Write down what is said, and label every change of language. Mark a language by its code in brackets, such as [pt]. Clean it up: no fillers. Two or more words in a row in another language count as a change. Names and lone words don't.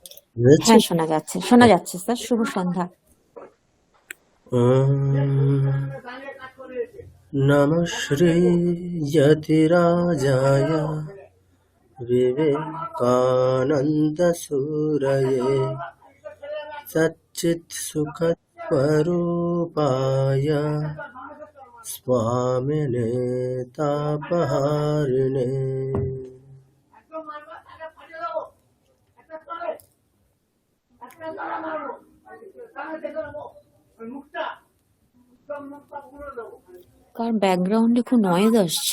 [bn] হয়েছে? হ্যাঁ, শোনা যাচ্ছে স্যার। শুভ সন্ধ্যা। [sa] নমঃ শ্রী যতিরাজায় विवेकानंद सूरये सच्चित् सुखस्वरूपाय स्वामिने तापहारिणे। [bn] কার ব্যাকগ্রাউন্ডে খুব নয়েজ আসছে।